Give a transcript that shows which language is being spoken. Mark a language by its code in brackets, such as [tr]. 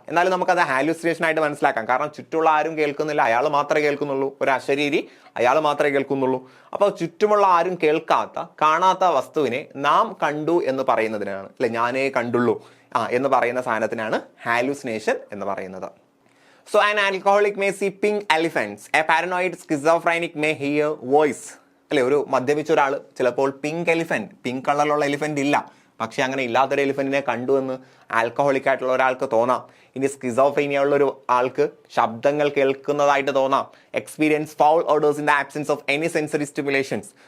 [ml] എന്നാലും നമുക്കത് ഹാലൂസിനേഷൻ ആയിട്ട് മനസ്സിലാക്കാം. കാരണം ചുറ്റുമുള്ള ആരും കേൾക്കുന്നില്ല, അയാൾ മാത്രമേ കേൾക്കുന്നുള്ളൂ. ഒരു അശരീരി, അയാൾ മാത്രമേ കേൾക്കുന്നുള്ളൂ. അപ്പോൾ ചുറ്റുമുള്ള ആരും കേൾക്കാത്ത, കാണാത്ത വസ്തുവിനെ നാം കണ്ടു എന്ന് പറയുന്നതിനാണ്, അല്ലെ, ഞാനേ കണ്ടുള്ളൂ എന്ന് പറയുന്ന സാധനത്തിനാണ് ഹാലൂസിനേഷൻ എന്ന് പറയുന്നത്. [en] So an alcoholic may see pink elephants. A paranoid schizophrenic may hear voice. [ml] അല്ലെ, ഒരു മദ്യപിച്ച ഒരാൾ ചിലപ്പോൾ പിങ്ക് കളറിലുള്ള എലിഫന്റ് ഇല്ല, പക്ഷെ അങ്ങനെ ഇല്ലാത്തൊരു എലിഫന്റിനെ കണ്ടു എന്ന് ആൽക്കഹോളിക് ആയിട്ടുള്ള ഒരാൾക്ക് തോന്നാം. ഇനി സ്കിസോഫ്രീനിയ ഉള്ള ഒരു ആൾക്ക് ശബ്ദങ്ങൾ കേൾക്കുന്നതായിട്ട് തോന്നാം. [en] Experience foul odours in the absence of any sensory stimulations.